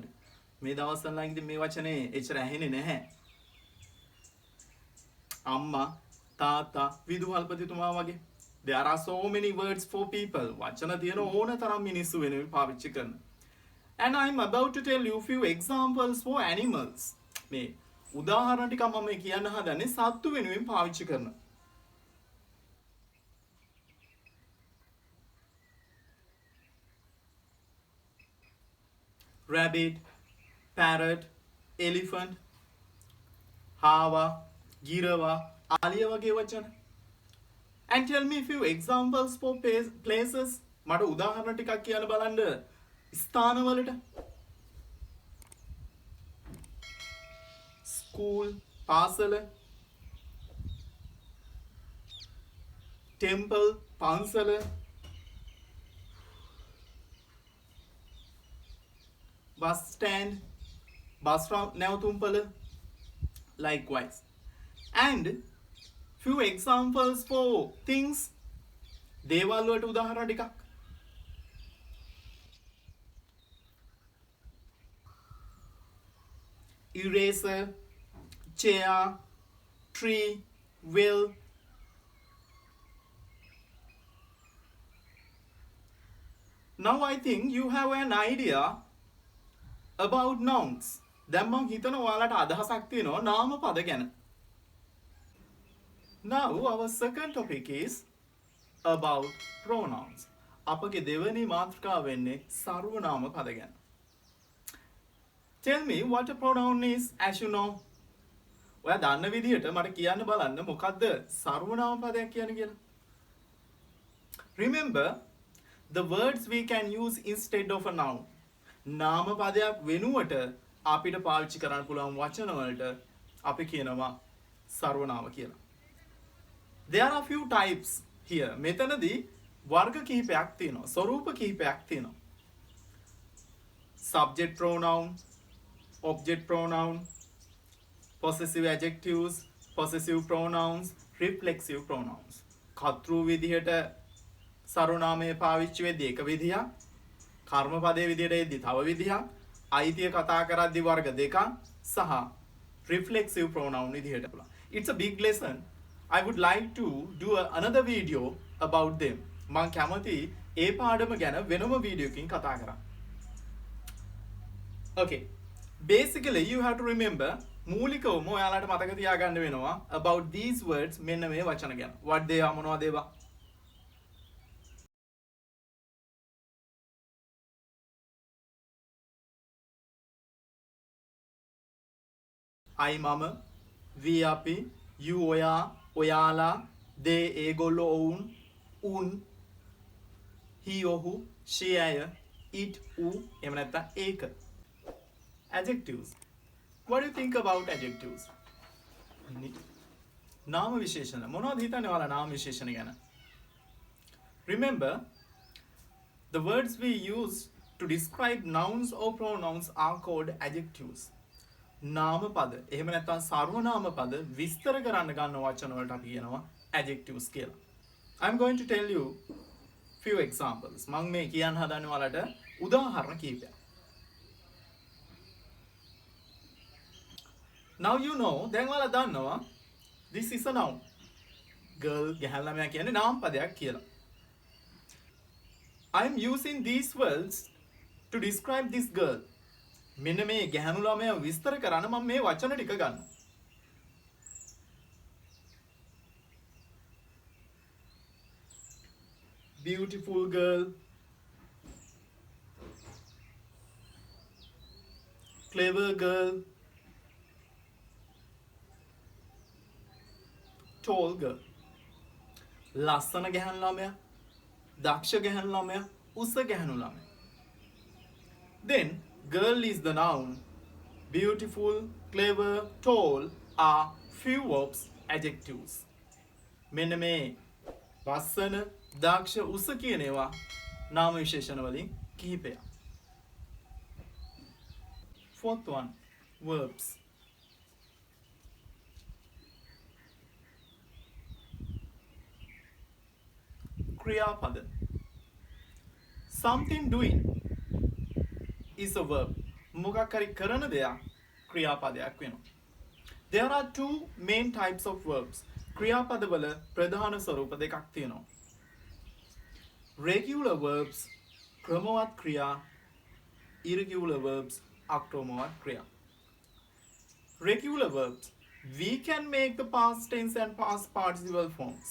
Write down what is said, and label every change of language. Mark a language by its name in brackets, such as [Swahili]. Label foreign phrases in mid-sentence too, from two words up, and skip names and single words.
[Sinhala] මේ දවස්වල ඉඳන් මේ වචනේ එච්චර ඇහෙන්නේ නැහැ. අම්මා, තාත්තා, විදුහල්පතිතුමා වගේ. [English] There are so many words for people. [Sinhala] වචන තියෙන ඕන තරම් මිනිස්සු වෙනුවෙන් පාවිච්චි කරන. [English] And I'm about to tell you few examples for animals. [Sinhala] මේ උදාහරණ ටික මම මේ කියන්න හදන්නේ සත්තු වෙනුවෙන් පාවිච්චි කරන. [English] Rabbit, parrot, elephant, [Sinhala] හාවා, ගිරවා, ආලිය වගේ වචන. [English] And tell me few examples for places. [Sinhala] මට උදාහරණ ටිකක් කියන්න බලන්න ස්ථානවලට. [English] School, පාසල, temple, පන්සල, bus stand, bus නැවතුම්පල, likewise. And few examples for things. [Sinhala] දේවල් වලට උදාහරණ ටිකක්. [English] Eraser, chair, tree, wheel. Now I think you have an idea about nouns. [Sinhala] දැන් මම හිතනවා ඔයාලට අදහසක් තියෙනවා නාම පද ගැන. [English] Now our second topic is about pronouns. [Sinhala] අපගේ දෙවෙනි මාතෘකාව වෙන්නේ සර්වනාම පද ගැන. [English] Tell me what a pronoun is, as you know. [Sinhala] ඔයා දන්න විදිහට මට කියන්න බලන්න මොකද්ද සර්වනාම පදයක් කියන්නේ කියලා. [English] Remember the words we can use instead of a noun. [Sinhala] නාම පදයක් වෙනුවට අපිට පාවිච්චි කරන්න පුළුවන් වචන වලට අපි කියනවා සර්වනාම කියලා. [English] There are few types here. [Sinhala] මෙතනදී වර්ග කිහිපයක් තියෙනවා. ස්වරූප කිහිපයක් තියෙනවා. [English] Subject pronoun, object pronoun, possessive adjectives, possessive pronouns, reflexive pronouns. [Sinhala] කර්තෘ විදිහට සර්වනාමයේ පාවිච්චි වෙද්දී එක විදියක්, කර්ම පදයේ විදිහට එද්දී තව විදියක්, අයිතිය කතා කරද්දී වර්ග දෙකක් සහ [English] reflexive pronoun [Sinhala] විදිහට. [English] It's a big lesson. I would like to do another video about them. [Sinhala] මම කැමති ඒ පාඩම ගැන වෙනම වීඩියෝකින් කතා කරන්න. [English] Okay. Basically you have to remember [Sinhala] මූලිකවම ඔයාලට මතක තියාගන්න වෙනවා [English] about these words [Sinhala] මෙන්න මේ වචන ගැන. [English] What they are [Sinhala] මොනවද ඒවා? I මම, we අපි, you ඔයා, ඔයාලා, they ඒගොල්ලෝ ඔවුන්, උන්, he ඔහු, she ඇය, it ඌ, එහෙම නැත්නම් ඒක. [English] Adjectives. What do you think about adjectives? [Sinhala] නාම විශේෂණ. මොනවද හිතන්නේ ඔයාලා නාම විශේෂණ ගැන? [English] Remember, the words we use to describe nouns or pronouns are called adjectives. [Sinhala] නාම පද. එහෙම නැත්නම් සර්වනාම පද විස්තර කරන්න ගන්න වචන වලට අපි කියනවා adjectives කියලා. [English] I'm going to tell you few examples. [Sinhala] මම මේ කියන්න හදන්නේ ඔයාලට උදාහරණ කිහිපයක්. [English] Now you know, [Sinhala] දැන් ඔයාලා දන්නවා [English] this is a noun. [Sinhala] Girl ගැහැණු ළමයා කියන්නේ නාම පදයක් කියලා. [English] I am using these words to describe this girl. [Sinhala] මෙන්න මේ ගැහැණු ළමයා විස්තර කරන්න මම මේ වචන ටික ගන්නවා. [English] Beautiful girl, clever girl, tall girl. [Sinhala] ලස්සන ගැහැණු ළමයා, දක්ෂ ගැහැණු ළමයා, උස ගැහැණු ළමයා. [English] Then girl is the noun. Beautiful, clever, tall are few verbs, adjectives. [Sinhala] මෙන්න මේ ලස්සන, දක්ෂ, උස කියන ඒවා නාම විශේෂණ වලින් කිහිපයක්. [English] Fourth one, verbs. [Sinhala] ක්‍රියාපද. [English] Something doing is a verb. [Sinhala] මොකක් හරි කරන දෙයක් ක්‍රියාපදයක් වෙනවා. [English] There are two main types of verbs. [Sinhala] ක්‍රියාපදවල ප්‍රධාන ස්වරූප දෙකක් තියෙනවා. [English] Regular verbs, [Sinhala] ක්‍රමවත් ක්‍රියා, [English] irregular verbs, [Sinhala] අක්‍රමවත් ක්‍රියා. [English] Regular verbs, we can make the past tense and past participle forms.